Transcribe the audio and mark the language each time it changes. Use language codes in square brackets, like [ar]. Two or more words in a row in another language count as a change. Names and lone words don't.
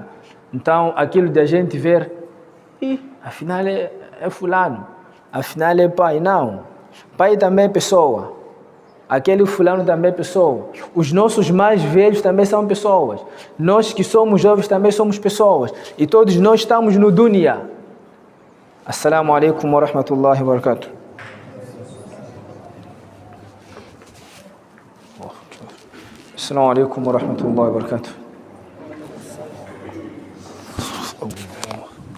[pt] Então, aquilo de a gente ver, afinal é fulano, afinal é pai. Não, pai também é pessoa, aquele fulano também é pessoa, os nossos mais velhos também são pessoas, nós que somos jovens também somos pessoas, e todos nós estamos no dunya. [ar] السلام عليكم ورحمة الله وبركاته. السلام عليكم ورحمة الله وبركاته.